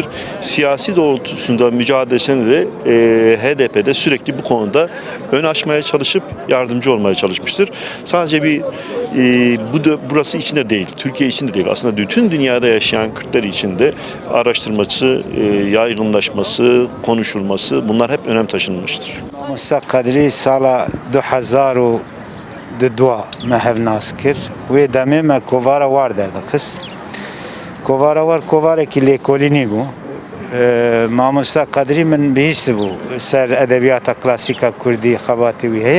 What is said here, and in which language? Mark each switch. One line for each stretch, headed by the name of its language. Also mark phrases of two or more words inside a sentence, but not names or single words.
Turkish: Siyasi doğrultusunda mücadelesinde de HDP'de sürekli bu konuda ön açmaya çalışıp yardımcı olmaya çalışmıştır. Sadece burası için de değil, Türkiye için de değil. Aslında bütün dünyada yaşayan Kürtler için de araştırması, yaygınlaşması, konuşulması, bunlar hep önem taşınmıştır.
Kurdish: Musa Kadri sala 2002 me hevnas kir ve demê me kovara war derdixist. Kovara war kovarekî lêkolînî bû. Mamosta Kadrî min bihîst bû ser edebiyata klasîka Kurdî xebatê wî heye.